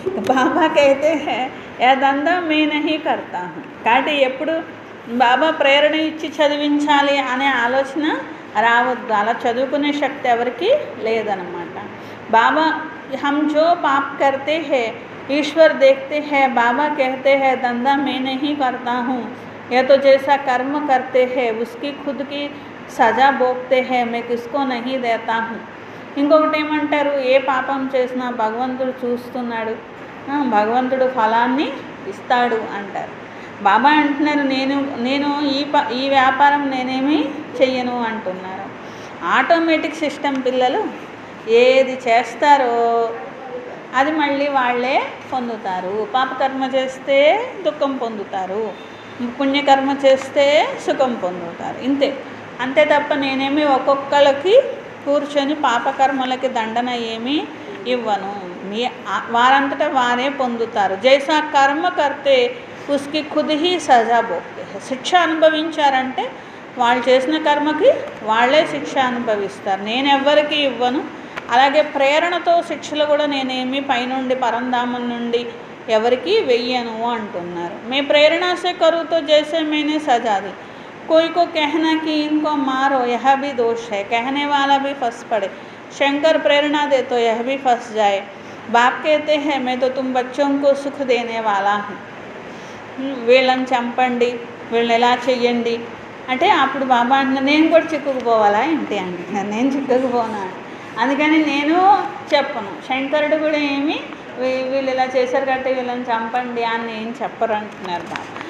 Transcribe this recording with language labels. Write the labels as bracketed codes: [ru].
[te] బాబాకి అయితే ఏదంతా [hi] మే నహీ కర్తా హూ. [te] కాబట్టి ఎప్పుడు బాబా ప్రేరణ ఇచ్చి చదివించాలి అనే ఆలోచన రావద్దు. అలా చదువుకునే శక్తి ఎవరికి లేదన్నమాట. [hi] బాబా हम जो पाप करते हैं ईश्वर देखते हैं. बाबा कहते हैं धंधा मैं नहीं करता हूँ, यह तो जैसा कर्म करते हैं उसकी खुद की सजा भोगते हैं, मैं किसको नहीं देता हूँ. [te] ఇంకొకటి ఏమంటారు, ఏ పాపం చేసినా భగవంతుడు చూస్తున్నాడు, భగవంతుడు ఫలాన్ని ఇస్తాడు అంటారు. బాబా అంటున్నారు నేను ఈ వ్యాపారం నేనేమి చెయ్యను అంటున్నారు. ఆటోమేటిక్ సిస్టమ్ పిల్లలు ఏది చేస్తారో అది మళ్ళీ వాళ్ళే పొందుతారు. పాపకర్మ చేస్తే దుఃఖం పొందుతారు, పుణ్యకర్మ చేస్తే సుఖం పొందుతారు. అంతే తప్ప నేనేమి ఒక్కొక్కరికి కూర్చొని పాపకర్మలకి దండన ఏమీ ఇవ్వను. వారంతటా వారే పొందుతారు. [hi] జైసా కర్మ కర్తే ఉస్కి ఖుద్ హీ సజా భోగ్తే. [te] శిక్ష అనుభవించారంటే వాళ్ళు చేసిన కర్మకి వాళ్ళే శిక్ష అనుభవిస్తారు. నేను ఎవ్వరికి ఇవ్వను. అలాగే ప్రేరణతో శిక్షలు కూడా నేనేమి పైనుండి పరంధామం నుండి ఎవరికి వెయ్యను అంటున్నారు. [hi] మే ప్రేరణ సే కరు తో జైసే మేనే సజా दी. कोई को कहना कि इनको मारो यह भी दोष है, कहने वाला भी फंस पड़े. शंकर प्रेरणा दे तो यह भी फंस जाए. बाप कहते हैं मैं तो तुम बच्चों को सुख देने वाला हूँ, [te] వీళ్ళని చంపండి, వీళ్ళని ఎలా చెయ్యండి అంటే అప్పుడు బాబా అంటున్నారు నేను కూడా చిక్కుకుపోవాలా ఏంటి అంటున్నారు. నేను చిక్కుకుపోనా, అందుకని నేను చెప్పను. శంకరుడు కూడా ఏమి వీళ్ళు ఇలా చేశారు కాబట్టి వీళ్ళని చంపండి అని ఏం చెప్పరు అంటున్నారు బాబా.